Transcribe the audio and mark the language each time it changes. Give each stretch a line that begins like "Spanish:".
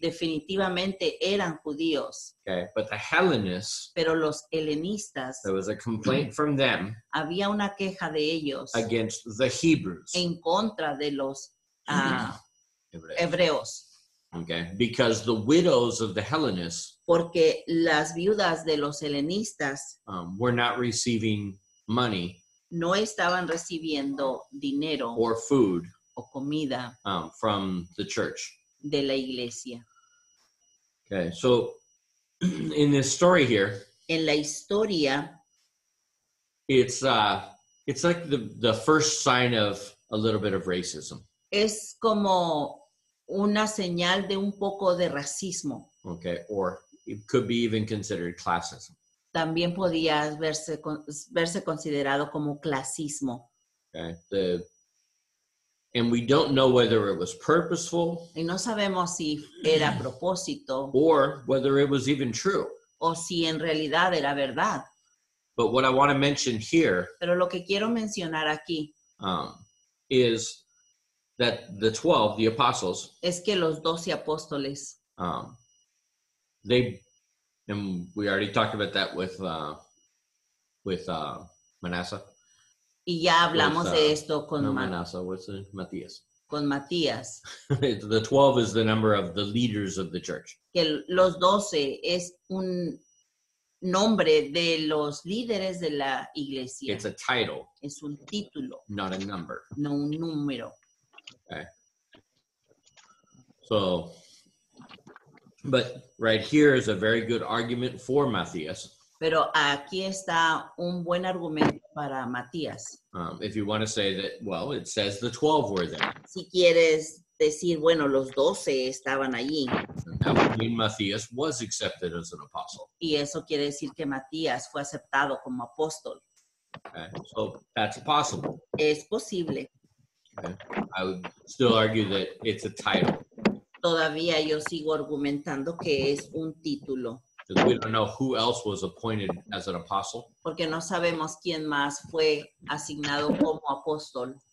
Spanish: Definitivamente eran judíos.
English: Okay, but the Hellenists,
Spanish: Pero los helenistas,
English: there was a complaint from them
Spanish: había una queja de ellos
English: against the Hebrews.
Spanish: en contra de los
English: Hebrews.
Spanish: hebreos.
English: Okay, because the widows of the Hellenists
Spanish: Porque las viudas de los helenistas
English: were not receiving money
Spanish: no estaban recibiendo dinero
English: or food
Spanish: o comida
English: from the church.
Spanish: de la iglesia.
English: Okay, so in this story here,
Spanish: En la historia
English: it's like the first sign of a little bit of racism.
Spanish: es como una señal de un poco de racismo.
English: Okay, or it could be even considered classism.
Spanish: También podía verse considerado como clasismo.
English: Okay, and we don't know whether it was purposeful
Spanish: Y no sabemos si era a propósito
English: or whether it was even true.
Spanish: o si en realidad era verdad.
English: But what I want to mention here
Spanish: Pero lo que quiero mencionar aquí
English: is that the 12, the apostles,
Spanish: es que los 12 apóstoles,
English: they, and we already talked about that with Manasseh.
Spanish: y ya hablamos
English: With,
Spanish: de esto con,
English: No, Manasseh, what's it? Matthias.
Spanish: con Matías,
English: The 12 is the number of the leaders of the church.
Spanish: que los 12 es un nombre de los líderes de la iglesia.
English: It's a title,
Spanish: Es un título,
English: not a number.
Spanish: no un número.
English: Okay. So, but right here is a very good argument for Matthias.
Spanish: Pero aquí está un buen argumento para Matías.
English: If you want to say that, well, it says the 12 were there.
Spanish: Si quieres decir, bueno, los 12 estaban allí.
English: And that would mean Matthias was accepted as an apostle.
Spanish: Y eso quiere decir que Matías fue aceptado como apóstol.
English: Okay. So that's possible.
Spanish: Es posible.
English: Okay. I would still argue that it's a title
Spanish: Todavía yo sigo argumentando que es un título.
English: because we don't know who else was appointed as an apostle
Spanish: Porque no sabemos quién más fue asignado como apóstol